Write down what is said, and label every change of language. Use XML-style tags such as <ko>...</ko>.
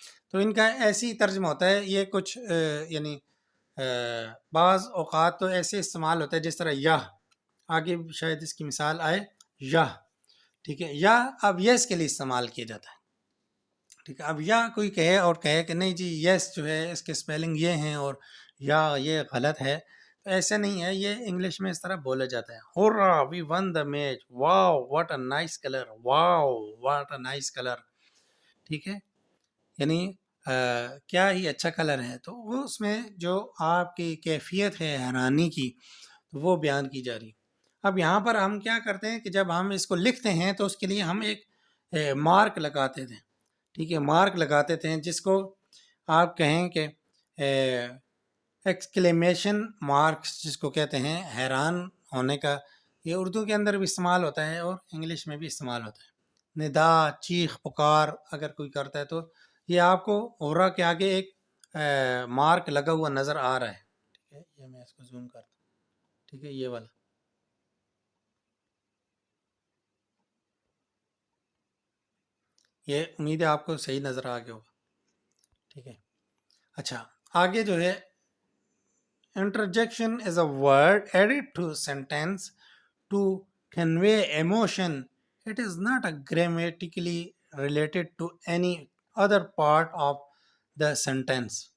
<ur>تو ان کا ایسی ترجمہ ہوتا ہے. یہ کچھ یعنی بعض اوقات تو ایسے استعمال ہوتا ہے جس طرح یا، آگے شاید اس کی مثال آئے، یا، ٹھیک ہے، یا اب یس کے لیے استعمال کیا جاتا ہے. ٹھیک ہے، اب یا کوئی کہے اور کہے کہ نہیں جی یس جو ہے اس کے اسپیلنگ یہ ہیں اور یا یہ غلط ہے، تو ایسا نہیں ہے. یہ انگلش میں اس طرح بولا جاتا ہے.</ur> <en>ہورا وی ون دا match, wow what a nice colour, wow what a nice colour.</en> <ur>ٹھیک ہے، یعنی کیا ہی اچھا کلر ہے. تو وہ اس میں جو آپ کی کیفیت ہے حیرانی کی، وہ بیان کی جا رہی. اب یہاں پر ہم کیا کرتے ہیں کہ جب ہم اس کو لکھتے ہیں تو اس کے لیے ہم ایک مارک لگاتے تھے. ٹھیک ہے، مارک لگاتے تھے جس کو آپ کہیں کہ ایکسکلیمیشن مارکس، جس کو کہتے ہیں حیران ہونے کا. یہ اردو کے اندر بھی استعمال ہوتا ہے اور انگلش میں بھی استعمال ہوتا ہے. ندا، چیخ پکار اگر کوئی کرتا ہے تو یہ آپ کو اورا کے آگے ایک مارک لگا ہوا نظر آ رہا ہے. ٹھیک ہے، یہ میں اس کو زوم کرتا ہوں. ٹھیک ہے، یہ والا. یہ امید ہے آپ کو صحیح نظر آ گیا ہوگا. ٹھیک ہے، اچھا آگے جو ہے</ur> <en>interjection is a word added to sentence to convey emotion. It is not a grammatically related to any other part of the sentence.</en>